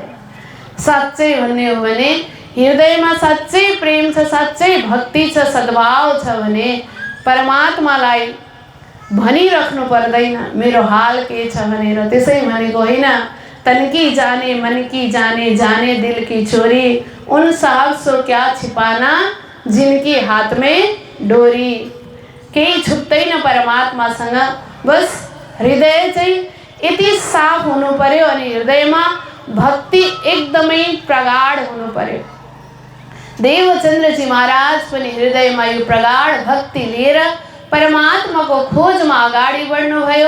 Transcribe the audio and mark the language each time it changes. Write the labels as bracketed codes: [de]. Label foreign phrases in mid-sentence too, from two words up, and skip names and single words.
[ne] साँच्चै भन्ने हो भने हृदयमा साँच्चै प्रेम छ, साँच्चै भक्ति छ, सद्भाव छ भने परमात्मालाई भनिराख्नु पर्दैन मेरो हाल के छ भनेर। त्यसै भनेको होइन, [hi] तन की जाने मन की जाने, जाने दिल की चोरी, उन साहब सो क्या छिपाना जिनकी हाथ में डोरी। [ne] केही छुप्दैन परमात्मासँग, बस हृदय चाहिँ यति साफ हुनु पर्यो अनि हृदयमा भक्ति एकदमै प्रगाढ हुनु पर्यो। देवचन्द्रजी महाराज पनि हृदयमा यो प्रगाढ भक्ति लिएर परमात्माको खोजमा अगाडि बढ्नुभयो।